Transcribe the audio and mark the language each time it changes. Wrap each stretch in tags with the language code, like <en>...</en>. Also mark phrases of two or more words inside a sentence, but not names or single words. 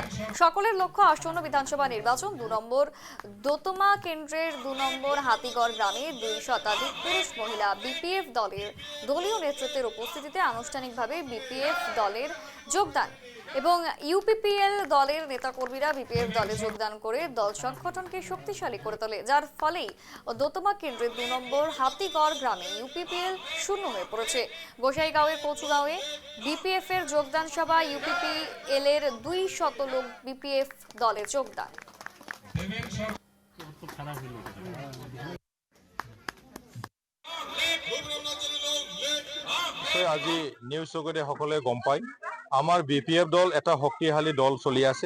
<bn>সকলের লক্ষ্য আসন্ন বিধানসভা নির্বাচন। 2 নম্বর দোতমা কেন্দ্রের 2 নম্বর হাতিগড় গ্রামে 2 শতাধিক পুরুষ মহিলা বিপিএফ দলের দলীয় নেতৃত্বের উপস্থিতিতে আনুষ্ঠানিকভাবে বিপিএফ দলের যোগদান এবং ইউপিপিএল দলের নেতাকর্মীরা বিপিএফ দলে যোগদান করে দল সংগঠনকে শক্তিশালী করে তোলে, যার ফলেই দোতমা কেন্দ্রের 2 নম্বর হাতিগড় গ্রামে ইউপিপিএল শূন্য হয়ে পড়েছে। গোসাইগাঁওয়ের কচুগাঁওয়ে বিপিএফ এর যোগদান সভা। ইউপিপিএল এর 200 লোক বিপিএফ দলে যোগদান।</bn> <as>আজি নিউজ চকুৰে সকলে গম পায় আমাৰ বিপিএফ দল এটা শক্তিশালী দল চলি আছে।</as>